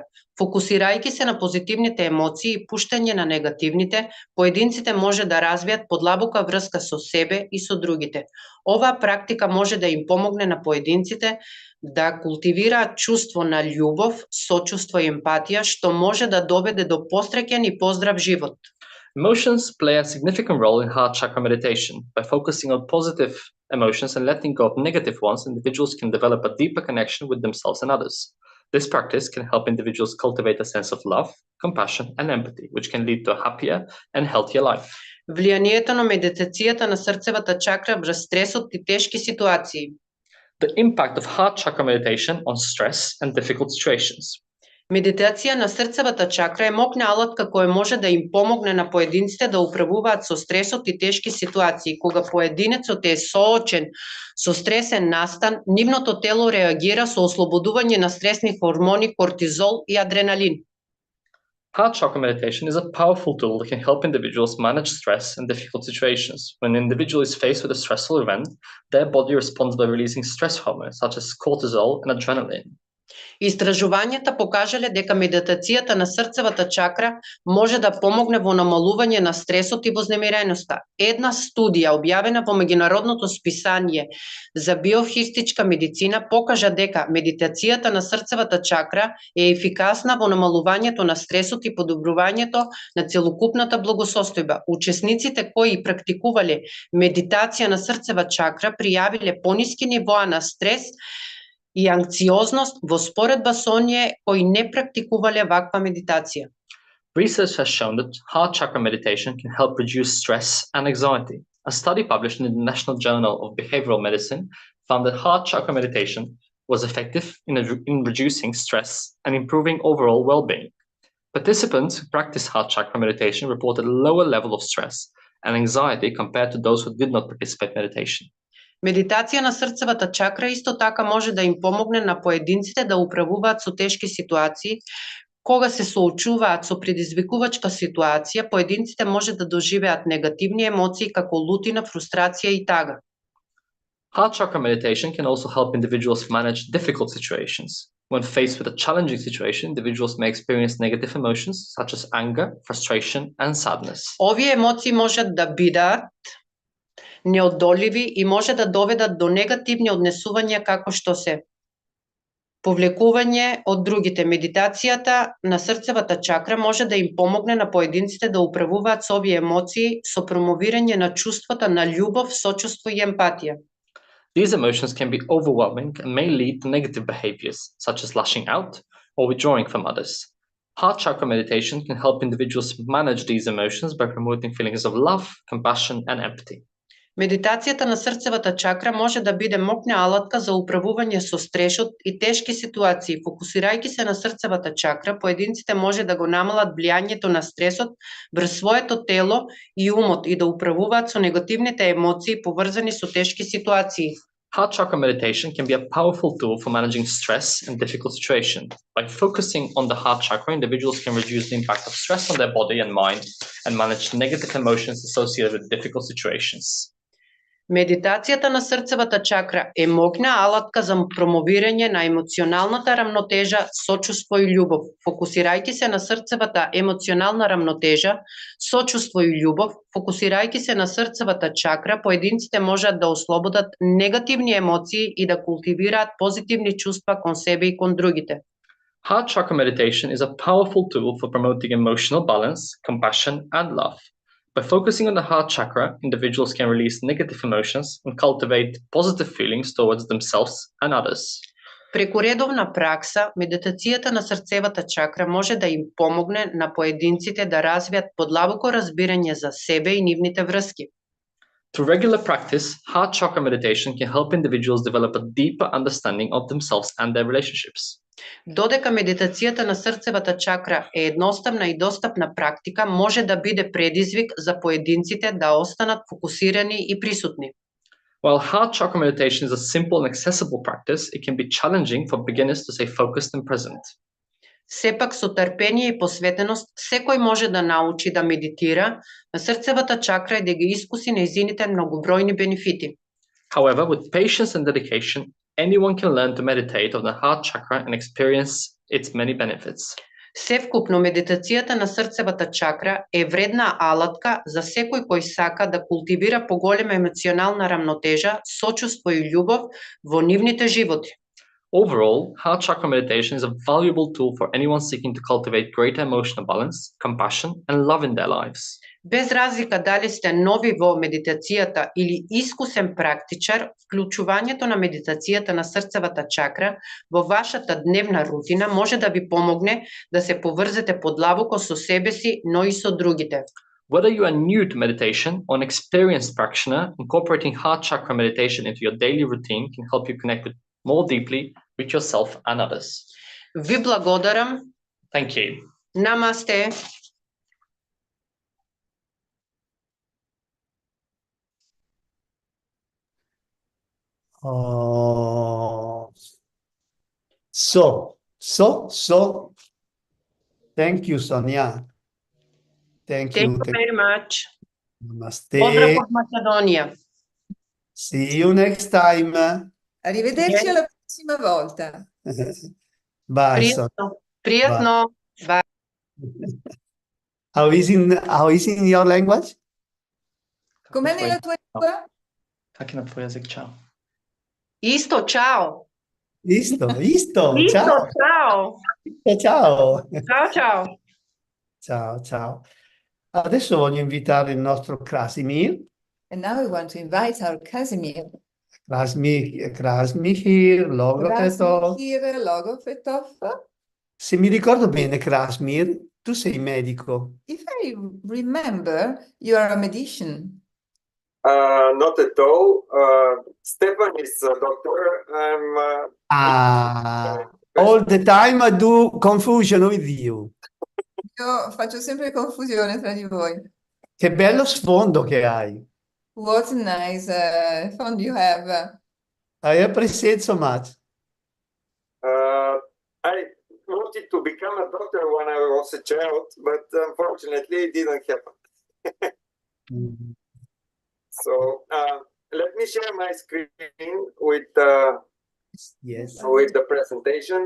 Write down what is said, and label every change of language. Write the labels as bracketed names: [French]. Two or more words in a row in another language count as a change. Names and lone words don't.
[Macedonian] Фокусирајќи се на позитивните емоции и пуштање на негативните, поединците може да развијат подлабока врска со себе и со другите. Оваа практика може да им помогне на поединците да култивираат чувство на љубов, сочувство и емпатија, што може да доведе до посреќен и поздрав живот. [English] Emotions play a significant role in heart chakra meditation. By focusing on positive emotions and letting go of negative ones, individuals can develop a deeper connection with themselves and others. This practice can help individuals cultivate a sense of love, compassion, and empathy, which can lead to a happier and healthier life. [Macedonian] Влијанието на медитацијата на срцевата чакра врз стресот и тешки ситуации. [English] The impact of heart chakra meditation on stress and difficult situations. [Macedonian] Медитација на срцевата чакра е мокна алатка која може да им помогне на поединците да управуваат со стресот и тешки ситуации. Кога поединецот е соочен со стресен настан, нивното тело реагира со ослободување на стресни хормони кортизол и адреналин. [English] Heart chakra meditation is a powerful tool that can help individuals manage stress and difficult situations. When an individual is faced with a stressful event, their body responds by releasing stress hormones such as cortisol and adrenaline. [Macedonian] Истражувањата покажале дека медитацијата на срцевата чакра може да помогне во намалување на стресот и вознемиреноста. Една студија објавена во меѓународното списание за биохистичка медицина покажа дека медитацијата на срцевата чакра е ефикасна во намалувањето на стресот и подобрувањето на целокупната благосостојба. Учесниците кои практикувале медитација на срцева чакра пријавиле пониски нивоа на стрес и анксиозност во споредба со оние кои не практикувале ваква медитација. [English] Research has shown that heart chakra meditation can help reduce stress and anxiety. A study published in the National Journal of Behavioral Medicine found that heart chakra meditation was effective in reducing stress and improving overall well-being. Participants who practiced heart chakra meditation reported a lower level of stress and anxiety compared to those who did not participate in meditation. [Macedonian] Медитација на срцевата чакра исто така може да им помогне на поединците да управуваат со тешки ситуации. Кога се соочуваат со предизвикувачка ситуација, поединците може да доживеат негативни емоции како лутина, фрустрација и тага. [English] Heart chakra meditation can also help individuals manage difficult situations. When faced with a challenging situation, individuals may experience negative emotions such as anger, frustration, and sadness. [Macedonian] Овие емоции можат да бидат неодоливи и може да доведат до негативни однесувања како што се повлекување од другите. Медитацијата на срцевата чакра може да им помогне на поединците да управуваат со овие емоции со промовирање на чувствата на љубов, сочувство и емпатија. [English] These emotions can be overwhelming and may lead to negative behaviors, such as lashing out or withdrawing from others. Heart chakra meditation can help individuals manage these emotions by promoting feelings of love, compassion, and empathy. [Macedonian] Медитацијата на срцевата чакра може да биде мокна алатка за управување со стрешот и тешки ситуации. Фокусирајќи се на срцевата чакра, поединците може да го намалат влијањето на стресот врз своето тело и умот и да управуваат со негативните емоции поврзани со тешки ситуации. [English] Heart chakra meditation can be a powerful tool for managing stress and difficult situations. By focusing on the heart chakra, individuals can reduce the impact of stress on their body and mind and manage negative emotions associated with difficult situations. [Macedonian] Медитацијата на срцевата чакра е мокна алатка за промовирање на емоционалната рамнотежа, сочувство и љубов. Фокусирајќи се на срцевата емоционална рамнотежа, сочувство и љубов, фокусирајќи се на срцевата чакра, поединците можат да ослободат негативни емоции и да култивираат позитивни чувства кон себе и кон другите. [English] Heart chakra meditation is a powerful tool for promoting emotional balance, compassion, and love. By focusing on the heart chakra, individuals can release negative emotions and cultivate positive feelings towards themselves and others. [Macedonian] Преку редовна пракса, медитацијата на срцевата чакра може да им помогне на поединците да развијат подлабоко разбирање за себе и нивните врски. [English] Through regular practice, heart chakra meditation can help individuals develop a deeper understanding of themselves and their relationships. [Macedonian] Додека медитацијата на срцевата чакра е едноставна и достапна практика, може да биде предизвик за поединците да останат фокусирани и присутни. [English] While heart chakra meditation is a simple and accessible practice, it can be challenging for beginners to stay focused and present. [Macedonian] Сепак со трпение и посветеност секој може да научи да медитира на срцевата чакра и да ги искуси нејзините многобројни бенефити. [English] However, with patience and dedication, anyone can learn to meditate on the heart chakra and experience its many benefits. [Macedonian] Севкупно медитацијата на срцевата чакра е вредна алатка за секој кој сака да култивира поголема емоционална рамнотежа, сочувство и љубов во нивните животи. [English] Overall, heart chakra meditation is a valuable tool for anyone seeking to cultivate greater emotional balance, compassion, and love in their lives. [Macedonian] Без разлика дали сте нови во медитацијата или искусен практичар, вклучувањето на медитацијата на срцевата чакра во вашата дневна рутина може да ви помогне да се поврзете подлабоко со себе си, но и со другите. [English] Whether you are new to meditation or an experienced practitioner, incorporating heart chakra meditation into your daily routine can help you connect more deeply with yourself and others. [Macedonian] Ви благодарам. [English] Thank you. [Macedonian] Намасте. [English] Oh. So. Thank you, Sonia. Thank you very much. Namaste. [Macedonian] Поздрав од Macedonia. [English] See you next time. [Italian] Arrivederci alla prossima volta. [English] Bye, Sonia. [Bulgarian] Приятно. Bye. [English] How is in your language? [Italian] Com'è nella tua lingua? [Bulgarian] Как е на твой език? Чао. [Macedonian] Isto, ciao. Isto, ciao. [Italian] Ciao. Ciao. Ciao. Ciao. Adesso voglio invitare il nostro Krasimir. [English] And now we want to invite our Casimir. Krasmir, Logopetov. [Italian] Se mi ricordo bene, Krasmir, tu sei medico. [English] If I remember, you are a magician. Not at all. Stefan is a doctor. All the time I do confusion with you. [Italian] Io faccio sempre confusione tra di voi. Che bello sfondo che hai. [English] What a nice font you have. I appreciate so much. I wanted to become a doctor when I was a child, but unfortunately it didn't happen. So let me share my screen with with the presentation.